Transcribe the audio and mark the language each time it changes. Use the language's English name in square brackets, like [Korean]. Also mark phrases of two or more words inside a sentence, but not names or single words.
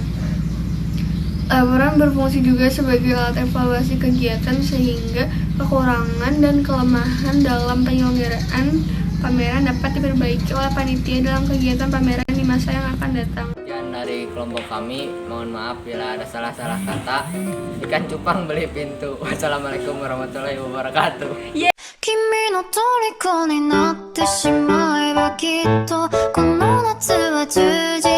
[Indonesian] Laporan berfungsi juga sebagai alat evaluasi kegiatan sehingga kekurangan dan kelemahan dalam penyelenggaraan pameran dapat diperbaiki oleh panitia dalam kegiatan pameran di masa yang akan datang. Sekian dari kelompok kami, mohon maaf bila ada salah-salah kata. Ikan cupang beli pintu. [Arabic] والسلام عليكم ورحمة الله وبركاته. [Japanese] 君の虜になってしまえばきっとこの夏は充実